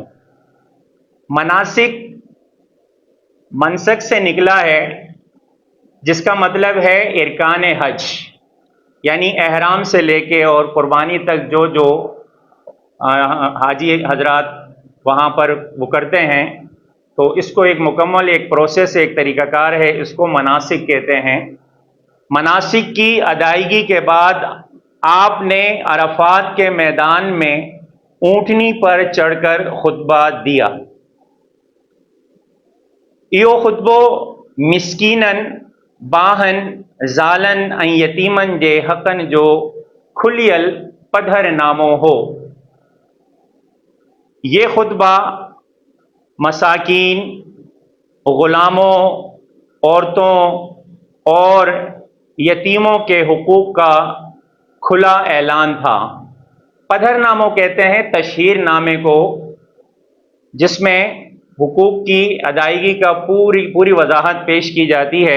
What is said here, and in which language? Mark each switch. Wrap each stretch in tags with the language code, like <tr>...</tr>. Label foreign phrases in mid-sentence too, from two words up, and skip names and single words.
<ur>مناسک منسک سے نکلا ہے جس کا مطلب ہے ارکان حج، یعنی احرام سے لے کے اور قربانی تک جو حاجی حضرات وہاں پر وہ کرتے ہیں، تو اس کو ایک مکمل ایک پروسیس، ایک طریقہ کار ہے، اس کو مناسک کہتے ہیں. مناسک کی ادائیگی کے بعد آپ نے عرفات کے میدان میں اونٹنی پر چڑھ کر خطبہ دیا.</ur> <sd>ایو خطبو مسکینن، باہن، زالن ऐं یتیمن جے حقن جو کھلیل پدھر نامو ہو.</sd> <ur>یہ خطبہ مساکین، غلاموں، عورتوں اور یتیموں کے حقوق کا کھلا اعلان تھا.</ur> <sd>پدھر ناموں</sd> <ur>کہتے ہیں تشہیر نامے کو، جس میں حقوق کی ادائیگی کا پوری وضاحت پیش کی جاتی ہے.</ur>